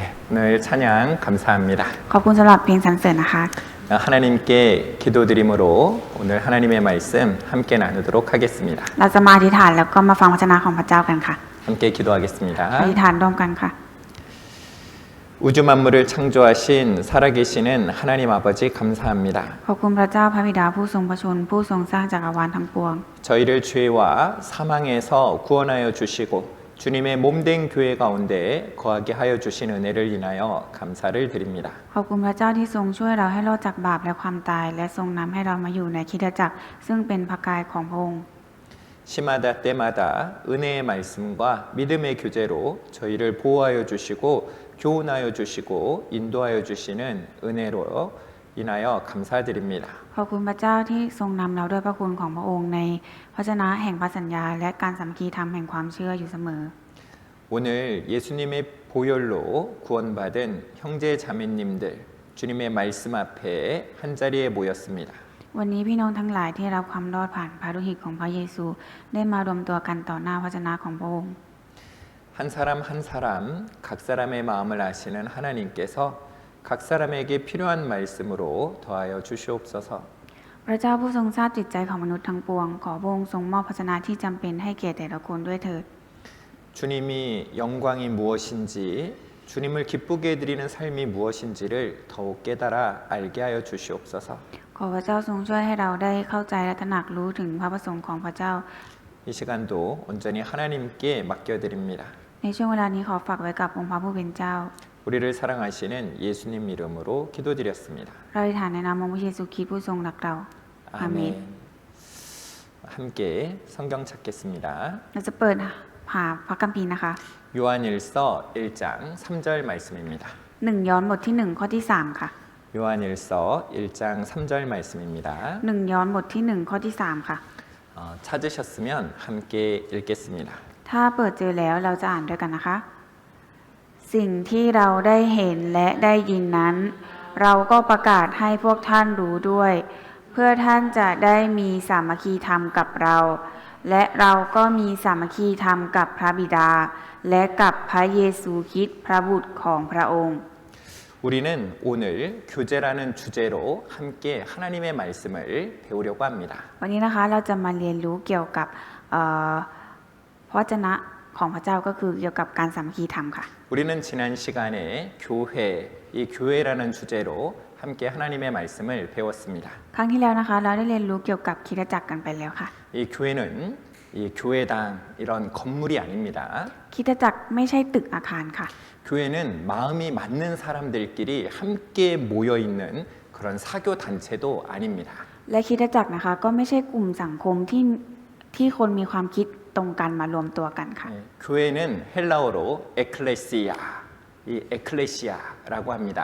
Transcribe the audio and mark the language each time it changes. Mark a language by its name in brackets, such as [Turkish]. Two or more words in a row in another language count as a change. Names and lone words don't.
[Korean] 오늘 찬양 감사합니다. [Thai] ขอบคุณสำหรับเพลงสรรเสริญนะคะ [Korean] 하나님께 기도드림으로 오늘 하나님의 말씀 함께 나누도록 하겠습니다. [Thai] เราจะมาอธิษฐานแล้วก็มาฟังวจนะของพระเจ้ากันค่ะ [Korean] 함께 기도하겠습니다. [Thai] อธิษฐานร่วมกันค่ะ [Korean] 우주 만물을 창조하신 살아계시는 하나님 아버지 감사합니다. [Thai] ขอบคุณพระเจ้าพระบิดาผู้ทรงพระชนผู้ทรงสร้างจักรวาลทั้งปวง [Korean] 저희를 죄와 사망에서 구원하여 주시고 주님의 몸된 교회 가운데 거하게 하여 주신 은혜를 인하여 감사를 드립니다. [Thai] ขอบคุณพระเจ้าที่ทรงช่วยเราให้รอดจากบาปและความตายและทรงนำให้เรามาอยู่ในคริสตจักรซึ่งเป็นพระกายของพระองค์ [Korean] 시마다 때마다 은혜의 말씀과 믿음의 교제로 저희를 보호하여 주시고 교훈하여 주시고 인도하여 주시는 은혜로 인하여 감사드립니다. [Thai] ขอบคุณพระเจ้าที่ทรงนำเราด้วยพระคุณของพระองค์ในพระชนะแห่งพระสัญญาและการสามัคคีธรรมแห่งความเชื่ออยู่เสมอ [Korean] 오늘 예수님의 보혈로 구원받은 형제 자매님들 주님의 말씀 앞에 한자리에 모였습니다. [Thai] วันนี้พี่น้องทั้งหลายที่รับความรอดผ่านพระโลหิตของพระเยซูได้มารวมตัวกันต่อหน้าพระชนะของพระองค์ [Korean] 한 사람 한 사람 각 사람의 마음을 아시는 하나님께서 각 사람에게 필요한 말씀으로 더하여 주시옵소서. [Thai] พระเจ้าผู้ทรงทราบจิตใจของมนุษย์ทั้งปวงขอพระองค์ทรงมอบพระชนะที่จำเป็นให้แก่แต่ละคนด้วยเถิด [Korean] 주님이 영광이 무엇인지 주님을 기쁘게 해드리는 삶이 무엇인지를 더욱 깨달아 알게 하여 주시옵소서. [Thai] ขอพระเจ้าทรงช่วยให้เราได้เข้าใจและตระหนักรู้ถึงพระประสงค์ของพระเจ้า [Korean] 이 시간도 온전히 하나님께 맡겨드립니다. [Thai] ในช่วงเวลานี้ขอฝากไว้กับองค์พระผู้เป็นเจ้า [Korean] 우리를 사랑하시는 예수님 이름으로 기도드렸습니다. [Thai] เราอธิษฐานในนามองค์พระเยซูคริสต์ผู้ทรงรักเราอาเมน [Korean] 함께 성경 찾겠습니다. [Thai] เราจะเปิดหาพระคัมภีร์นะคะ [Korean] 요한일서 1장 3절 말씀입니다. [Thai] 1 ยอห์นบทที่1ข้อที่3ค่ะ [Korean] 요한일서 1장 3절 말씀입니다. [Thai] 1 ยอห์นบทที่1ข้อที่3ค่ะ [Korean] 찾으셨으면 함께 읽겠습니다. [Thai] ถ้าเปิดเจอแล้วเราจะอ่านด้วยกันนะคะ สิ่งที่เราได้เห็นและได้ยินนั้น เราก็ประกาศให้พวกท่านรู้ด้วย เพื่อท่านจะได้มีสามัคคีธรรมกับเรา และเราก็มีสามัคคีธรรมกับพระบิดา และกับพระเยซูคริสต์พระบุตรของพระองค์ [Korean] 우리는 오늘 교제라는 주제로 함께 하나님의 말씀을 배우려고 합니다. [Thai] วันนี้นะคะเราจะมาเรียนรู้เกี่ยวกับพระวจนะของพระเจ้าก็คือเกี่ยวกับการสามัคคีธรรมค่ะ [Korean] 우리는 지난 시간에 교회, 이 교회라는 주제로 함께 하나님의 말씀을 배웠습니다. [Thai] ครั้งที่แล้วนะคะเราได้เรียนรู้เกี่ยวกับคริสตจักรกันไปแล้วค่ะ [Korean] 이 교회는 이 교회당 이런 건물이 아닙니다. [Thai] คริสตจักรไม่ใช่ตึกอาคารค่ะ [Korean] 교회는 마음이 맞는 사람들끼리 함께 모여 있는 그런 사교 단체도 아닙니다. [Thai] และคริสตจักรนะคะก็ไม่ใช่กลุ่มสังคมที่คนมีความคิดตรงกันมารวมตัวกันค่ะ [Korean] 교회는 헬라어로 에클레시아, 이 에클레시아라고 합니다.